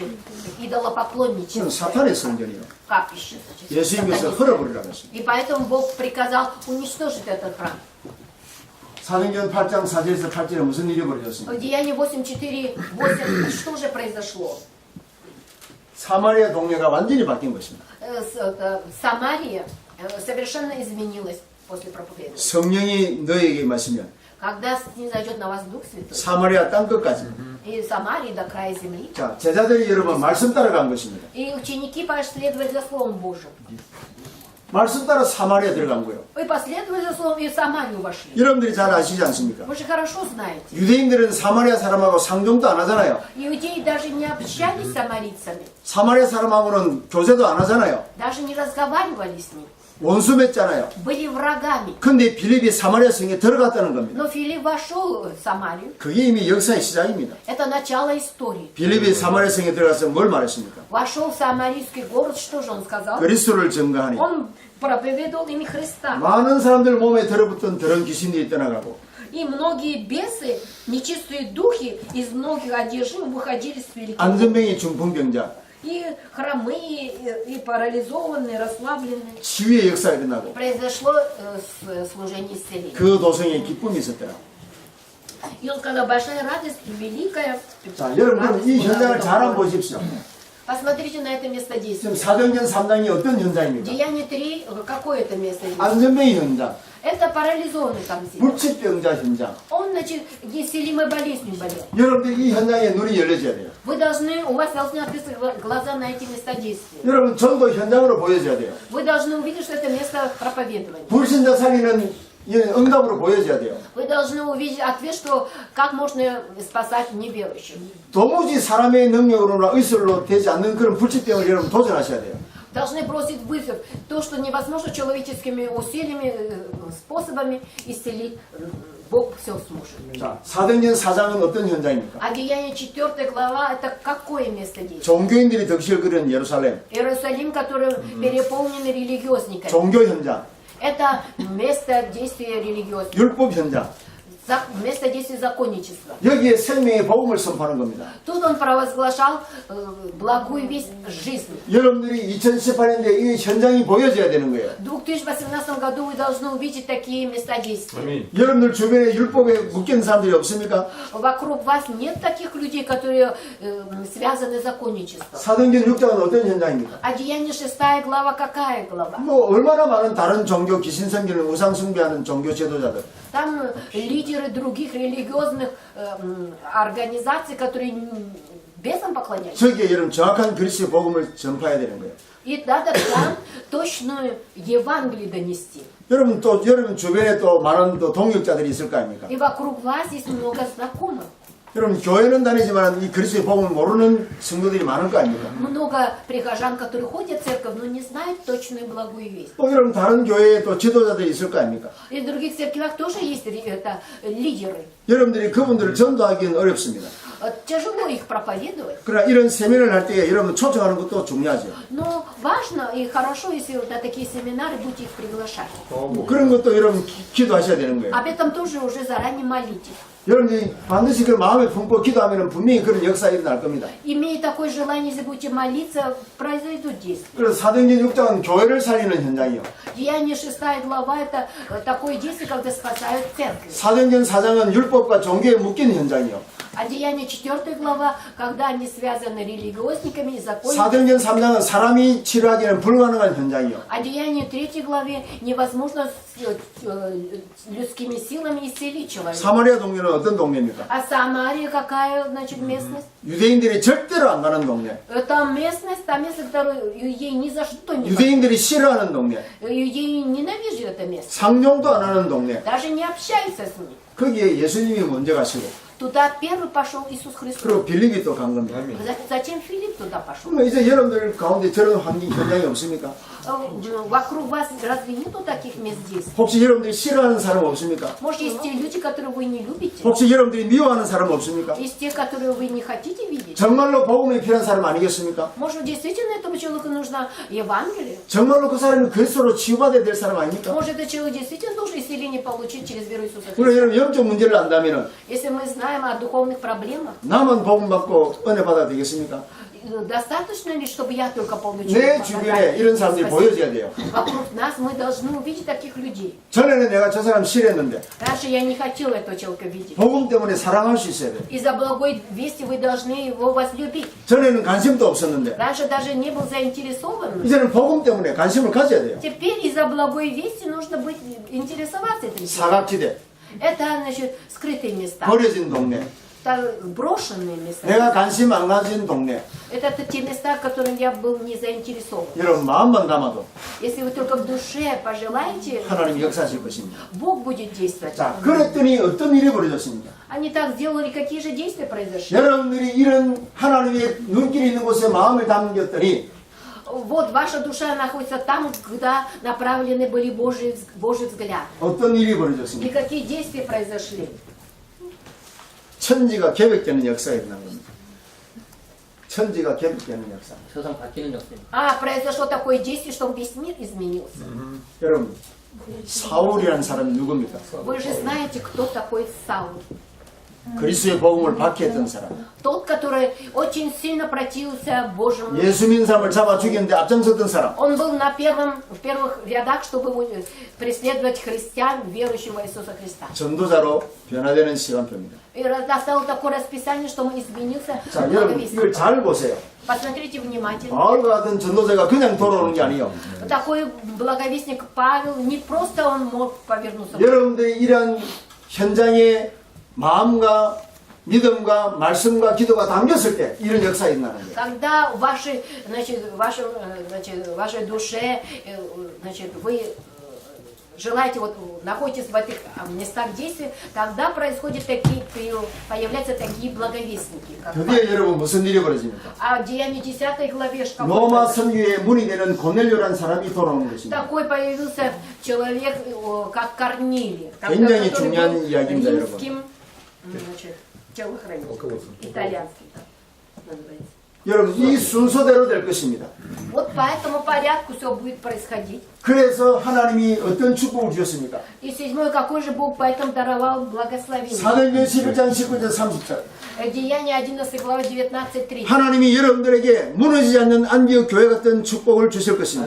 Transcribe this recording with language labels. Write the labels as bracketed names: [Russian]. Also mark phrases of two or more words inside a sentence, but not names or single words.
[Korean] 그건 [Russian] идолопоклонничество, [Korean] 사탄의 성전이요. [Russian] капище. значит, [Korean] 예수님께서 [Russian] сатанизм. [Korean] 헐어버리라고 했습니다. [Russian] И поэтому Бог приказал уничтожить этот храм. [Korean] 사도행전 8장 4절에서 8절에 무슨 일이 벌어졌습니까? [Russian] В Деянии 8:4-8 что же произошло? [Korean] 사마리아 동네가 완전히 바뀐 것입니다. [Russian] Самария совершенно изменилась после проповедования. [Korean] 성령이 너에게 마시면 [Russian] Когда снизойдет на вас Дух Святой, [Korean] 사마리아 땅끝까지. [Russian] и Самарии до края земли, [Korean] 자, 제자들이 여러분 말씀 따라간 것입니다. [Russian] и ученики последовали за Словом Божьим. [Korean] 말씀 따라 사마리아 들어간 거예요. [Russian] И последовали за Словом, и в Самарию вошли. [Korean] 여러분들이 잘 아시지 않습니까? [Russian] Вы же хорошо знаете. [Korean] 유대인들은 사마리아 사람하고 상종도 안 하잖아요. [Russian] Иудеи даже не общались с самарийцами, [Korean] 사마리아 사람하고는 교제도 안 하잖아요. [Russian] даже не разговаривали с ним. [Korean] 원수 맺잖아요. [Russian] Были врагами. [Korean] 근데 빌립이 사마리아 성에 들어갔다는 겁니다. [Russian] Но Филипп вошел в Самарию. [Korean] 그게 이미 역사의 시작입니다. [Russian] Это начало истории. [Korean] 빌립이 사마리아 성에 들어가서 뭘 말했습니까? [Russian] Вошел в самарийский город, что же он сказал? [Korean] 그리스도를 증거하니 [Russian] Он проповедовал имя Христа. [Korean] 많은 사람들 몸에 들어붙던 더러운 귀신들이 떠나가고 [Russian] И многие бесы, нечистые духи из многих одержимых выходили с великим. [Korean] 안전병이 중풍병자 [Russian] И хромые, и парализованные, расслабленные. [Korean] 치유의 역사가 일어나고 [Russian] Произошло служение исцеления. [Korean] 그 도성에 기쁨이 있었더라. [Russian] И он сказал, большая радость, великая. [Korean] 자, 여러분 이 [Russian] радость [Korean] 현장을 [Russian] была [Korean] 잘 한번 [Russian] в городе. [Korean] 보십시오. [Russian] Посмотрите на это место действия. [Korean] 지금 사도행전 3장이 어떤 현장입니까? [Russian] Деяние 3, какое это место действия? [Korean] 안전병의 현장, [Russian] Это парализованный там здесь. [Korean] 불치병자 현장. [Russian] Он, значит, неисцелимой болезнью болел. [Korean] 여러분들 이 현장에 눈이 열려져야 돼요. [Russian] Вы должны, у вас должны открыться глаза на эти места действия. [Korean] 여러분 전도 현장으로 보여줘야 돼요. [Russian] Вы должны увидеть, что это место проповедования. [Korean] 불신자 살리는 이 응답으로 보여줘야 돼요. [Russian] Вы должны увидеть ответ, что как можно спасать неверующих. [Korean] 도무지 사람의 능력으로나 의술로 되지 않는 그런 불치병을 여러분 도전하셔야 돼요. [Russian] Должны бросить вызов. То, что невозможно человеческими усилиями, способами исцелить, Бог все сможет. [Korean] 자, 사도행전 4장은 어떤 현장입니까? [Russian] А Деяние 4 глава, это какое место действия? [Korean] 종교인들이 덕실거리는 예루살렘, [Russian] Иерусалим, который переполнен религиозниками. [Korean] 종교 현장, [Russian] Это место действия религиозных. [Korean] 율법 현장. [Russian] Место действия законничества. [Korean] 여기에 생명의 복음을 선포하는 겁니다. [Russian] Тут он провозглашал благую весть жизни. [Korean] 여러분들이 2018년에 이 현장이 보여져야 되는 거예요. [Russian] В 2018 году вы должны увидеть такие места действия. [Korean] 여러분들 주변에 율법에 묶인 사람들이 없습니까? [Russian] Вокруг вас нет таких людей, которые связаны с законничеством. [Korean] 사도행전 6장은 어떤 현장입니까? [Russian] А Деяние 6 глава какая глава? [Korean] 뭐 얼마나 많은 다른 종교 귀신 섬기는 우상 숭배하는 종교 지도자들. [Russian] Там лидеры других религиозных организаций, которые бесам поклоняются. [Korean] 저기에 여러분 정확한 그리스도의 복음을 전파해야 되는 거예요. [Russian] И надо там точную Евангелие донести. [Korean] 여러분 또 여러분 주변에 또 많은 또 동역자들이 있을 거 아닙니까? [Russian] И вокруг вас есть много знакомых. [Korean] 여러분 교회는 다니지만 이 그리스도의 복음을 모르는 성도들이 많을 거 아닙니까? [Russian] Много прихожан, которые ходят в церковь, но не знают точную благую весть. [Korean] 또 여러분 다른 교회에 또 지도자들이 있을 거 아닙니까? [Russian] И в других церквях тоже есть это, лидеры. [Korean] 여러분들이 그분들을 전도하기는 어렵습니다. [Russian] Тяжело их проповедовать, [Korean] 그러나 이런 세미나를 할 때 여러분 초청하는 것도 중요하죠. [Russian] но важно и хорошо, если вот на такие семинары будете их приглашать. [Korean] 그런 것도 여러분 기도하셔야 되는 거예요. [Russian] Об этом тоже уже заранее молитесь. [Korean] 여러분이 반드시 그 마음에 품고 기도하면 분명히 그런 역사가 일어날 겁니다. [Russian] Имея такое желание, если будете молиться, произойдут действия. [Korean] 그래서 사도행전 6장은 교회를 살리는 현장이요. [Russian] Деяние 6 глава это такое действие, когда спасают церковь. [Korean] 사도행전 4장은 율법과 종교에 묶인 현장이요. [Russian] А Деяние 4 глава, когда они связаны религиозниками и законниками. [Korean] 사도행전 3장은 사람이 치료하기는 불가능한 현장이요. [Russian] А Деяние 3 главе невозможно людскими силами исцелить человека. [Korean] 사마리아 동네는 어떤 동네입니까? [Russian] А Самария какая, значит, местность? [Korean] 유대인들이 절대로 안 가는 동네. [Russian] Это местность, та место, которую ей ни за что не подходит. [Korean] 유대인들이 싫어하는 동네. [Russian] Ей ненавижу это место. [Korean] 상종도 안 하는 동네. [Russian] Даже не общается с ней. [Korean] 거기에 예수님이 먼저 가시고 [Russian] Туда первый пошел Иисус Христос. [Korean] 그리고 빌립이 또 간 겁니다. [Russian] Затем Филипп туда пошел. [Korean] 그러면 이제 여러분들 가운데 저런 환경 현장이 없습니까? [Russian] Вокруг вас разве нету таких мест здесь? [Korean] 혹시 여러분들이 싫어하는 사람 없습니까? [Russian] Может, есть те люди, которые вы не любите? [Korean] 혹시 여러분들이 미워하는 사람 없습니까? [Russian] Есть те, которые вы не хотите видеть? [Korean] 정말로 복음이 필요한 사람 아니겠습니까? [Russian] Может, действительно этому человеку нужно Евангелие? [Korean] 정말로 그 사람이 그리스도로 치유받아야 될 사람 아닙니까? [Russian] Может, этот человек действительно должен исцеление получить через веру Иисуса [Korean] 그리고 [Russian] Христа? [Korean] 여러분 영적 문제를 안다면 [Russian] Если мы знаем о духовных проблемах, [Korean] 나만 복음 받고 은혜 받아야 되겠습니까? [Russian] достаточно ли, чтобы я только получил [Korean] 내 주변에 이런 사람들이 보여져야 돼요. [Russian] Вокруг нас мы должны увидеть таких людей. [Korean] 전에는 내가 저 사람 싫어했는데 [Russian] Раньше я не хотела этого человека видеть. [Korean] 복음 때문에 사랑할 수 있어야 돼요. [Russian] Из-за благой вести вы должны его возлюбить. [Korean] 전에는 관심도 없었는데 [Russian] Раньше даже не был заинтересован. [Korean] 이제는 복음 때문에 관심을 가져야 돼요. [Russian] Теперь из-за благой вести нужно быть интересоваться этим человеком. [Korean] 사각지대, [Russian] Это, значит, скрытые места. [Korean] 버려진 동네, [Russian] Это брошенные места. [Korean] 내가 관심 안 가진 동네. [Russian] Это те места, в которых я был не заинтересован. [Korean] 여러분 마음만 담아도 [Russian] Если вы только в душе пожелаете, [Korean] 하나님이 역사하실 것입니다. [Russian] Бог будет действовать. [Korean] 자, 그랬더니 어떤 일이 벌어졌습니까? [Russian] Они так сделали, какие же действия произошли? [Korean] 여러분들이 이런 하나님의 눈길이 있는 곳에 마음을 담겼더니 [Russian] Вот ваша душа находится там, куда направлены были Божий взгляд. [Korean] 어떤 일이 [Russian] И [Korean] 벌어졌습니까? [Russian] какие действия произошли? [Korean] 천지가 개벽되는 역사가 일어난 겁니다. 천지가 개벽되는 역사. 세상 바뀌는 역사. [Russian] Произошло такое действие, что весь мир изменился. [Korean] 여러분, 사울이라는 사람이 누굽니까? [Russian] Вы же знаете, кто такой Саул. [Korean] 그리스도의 복음을 박해했던 사람. [Russian] Тот, который очень сильно противился Божьему. [Korean] 예수 믿는 사람을 잡아 죽였는데 앞장섰던 사람. [Russian] Он был в первых рядах, чтобы преследовать христиан, верующих в Иисуса Христа. [Korean] 전도자로 변화되는 시간표입니다. [Russian] И настало такое расписание, что он изменился в [Korean] 자, 여러분 [Russian] благовестие. [Korean] 이걸 잘 보세요. [Russian] Посмотрите внимательно. [Korean] 바울과 같은 전도자가 그냥 돌아오는 게 아니에요. [Russian] Такой благовестник Павел, не просто он мог повернуться. [Korean] 여러분들의 이러한 현장에 마음과 믿음과 말씀과 기도가 담겼을 때 이런 역사가 일어나는 거예요. [Russian] Когда в вашей душе, вы желаете, находитесь в этих местах действия, тогда происходят появляются такие благовестники. Как [Korean] 드디어 여러분 무슨 일이 벌어집니까? [Russian] А в Деянии 10 главе [Korean] 로마 선교의 문이 되는 고넬료라는 사람이 돌아오는 것입니다. [Russian] такой появился человек, как Корнилий, [Korean] 굉장히 [Russian] который [Korean] 중요한 [Russian] был [Korean] 이야기입니다, [Russian] римским телохранителем, итальянский называется. [Korean] 여러분 이 순서대로 될 것입니다. [Russian] Вот по этому порядку все будет происходить. [Korean] 그래서 하나님이 어떤 축복을 주셨습니까? [Russian] И седьмой, какой же Бог поэтому даровал благословение? [Korean] 사도행전 11장 19절 30절 [Russian] Деяние 11 глава 19:3. [Korean] 하나님이 여러분들에게 무너지지 않는 안디옥 교회 같은 축복을 주실 것입니다.